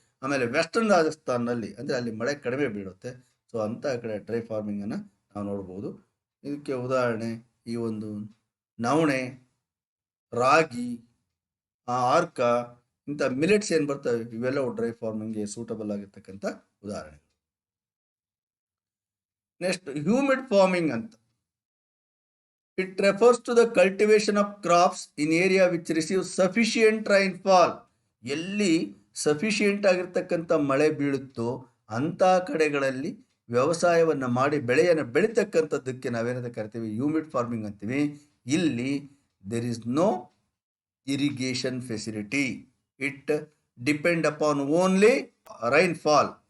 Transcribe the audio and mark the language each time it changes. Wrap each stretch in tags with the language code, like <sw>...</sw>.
<kn>ಆಮೇಲೆ ವೆಸ್ಟರ್ನ್ ರಾಜಸ್ಥಾನಲ್ಲಿ ಅಂದರೆ ಅಲ್ಲಿ ಮಳೆ ಕಡಿಮೆ ಬೀಳುತ್ತೆ. ಸೊ ಅಂಥ ಕಡೆ ಡ್ರೈ ಫಾರ್ಮಿಂಗನ್ನು ನಾವು ನೋಡ್ಬೋದು. ಇದಕ್ಕೆ ಉದಾಹರಣೆ ಈ ಒಂದು ನವಣೆ, ರಾಗಿ, ಆರ್ಕ, ಇಂಥ ಮಿಲೆಟ್ಸ್ ಏನು ಬರ್ತವೆ ಇವೆಲ್ಲವೂ ಡ್ರೈ ಫಾರ್ಮಿಂಗ್ಗೆ ಸೂಟಬಲ್ ಆಗಿರ್ತಕ್ಕಂಥ ಉದಾಹರಣೆ.</kn> <en>Next humid farming ಅಂತ. It refers to the cultivation of crops in area which receive sufficient rainfall.</en> <kn>ಎಲ್ಲಿ ಸಫಿಷಿಯೆಂಟ್ ಆಗಿರ್ತಕ್ಕಂಥ ಮಳೆ ಬೀಳುತ್ತೋ ಅಂಥ ಕಡೆಗಳಲ್ಲಿ ವ್ಯವಸಾಯವನ್ನು ಮಾಡಿ ಬೆಳೆಯನ್ನು ಬೆಳೀತಕ್ಕಂಥದ್ದಕ್ಕೆ ನಾವೇನಂತ ಕರಿತೀವಿ ಹ್ಯೂಮಿಡ್ ಫಾರ್ಮಿಂಗ್ ಅಂತೀವಿ.</kn> <en>ಇಲ್ಲಿ there is no irrigation facility. It depend upon only rainfall.</en>